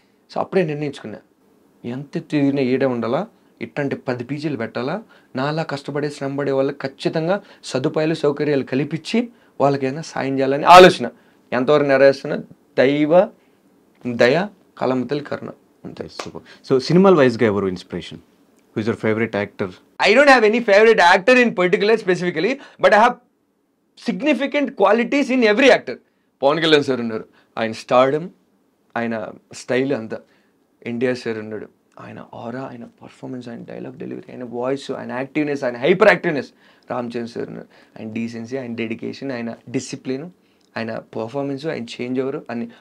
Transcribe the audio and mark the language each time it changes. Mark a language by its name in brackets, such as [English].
[Telugu] So అప్పుడే నిర్ణయించుకున్నా, ఎంత తిరిగినా ఏడే ఉండాలా, ఇట్లాంటి 10 పీజీలు పెట్టాలా, నాలా కష్టపడే శ్రమపడే వాళ్ళకి ఖచ్చితంగా సదుపాయాలు సౌకర్యాలు కల్పించి వాళ్ళకైనా సాయం చేయాలని ఆలోచన. ఎంతవరకు నెరవేరుస్తున్నా దైవ దయ కలమతలి కరుణ అంతే. సో సినిమాల వైజ్గా ఎవరు inspiration? [English] Who is your favourite actor? I don't have any favorite actor in particular specifically, but I have significant qualities in every actor. [Telugu] Pawan Kalyan sir ఉన్నారు, ఆయన స్టార్డమ్, ఆయన స్టైల్ అంతా. ఎన్టీఆర్ సార్ ఉన్నాడు, ఆయన ఆరా, ఆయన పర్ఫార్మెన్స్, ఆయన డైలాగ్ డెలివరీ, ఆయన వాయిస్, ఆయన యాక్టివ్నెస్, ఆయన hyper activeness. Ram Charan sir ఉన్నారు, ఆయన డీసెన్సీ, ఆయన డెడికేషన్, ఆయన డిసిప్లిన్, ఆయన పర్ఫార్మెన్స్, ఆయన చేంజ్ ఓవర్ అన్ని.